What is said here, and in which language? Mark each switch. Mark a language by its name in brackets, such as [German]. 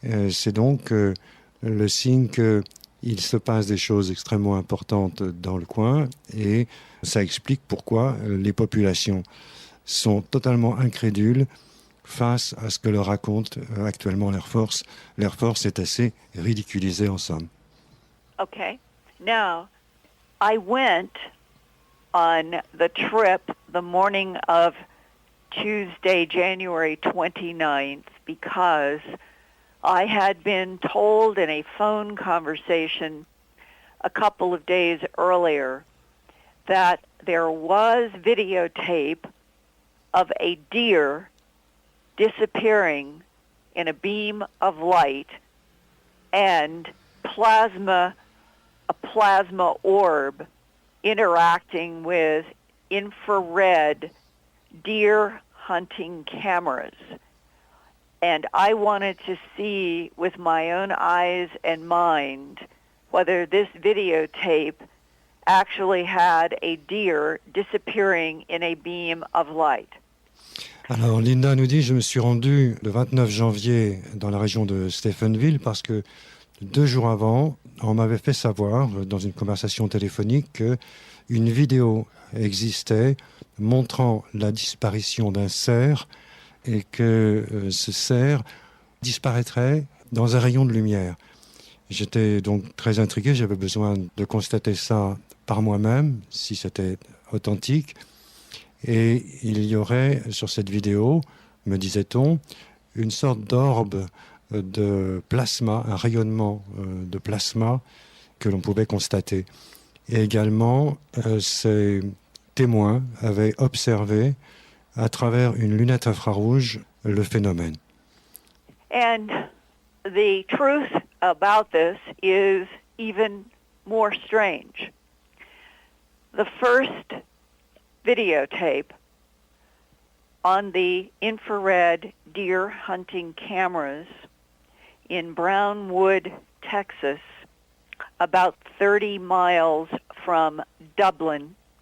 [French] C'est donc le signe qu'il se passe des choses extrêmement importantes dans le coin et ça explique pourquoi les populations sont totalement incrédules face à ce que leur raconte actuellement l'Air Force. L'Air Force est assez ridiculisée en somme. [English] Okay. Now, I went on the trip the morning of Tuesday, January 29th, because I had been told in a phone conversation a couple of days earlier that there was videotape of a deer disappearing in a beam of light and a plasma orb interacting with infrared deer hunting cameras. And I wanted to see with my own eyes and mind whether this videotape actually had a deer disappearing in a beam of light. [French] Alors Linda nous dit, je me suis rendu le 29 janvier dans la région de Stephenville parce que 2 jours avant, on m'avait fait savoir dans une conversation téléphonique qu'une vidéo existait montrant la disparition d'un cerf et que ce cerf disparaîtrait dans un rayon de lumière. J'étais donc très intrigué, j'avais besoin de constater ça par moi-même, si c'était authentique. Et il y aurait sur cette vidéo, me disait-on, une sorte d'orbe de plasma, un rayonnement de plasma que l'on pouvait constater. Et également, ces témoins avaient observé à travers une lunette infrarouge le phénomène. [English] And the truth about this is even more strange. The first videotape on the infrared deer hunting cameras in Brownwood, Texas, about 30 miles from Dublin.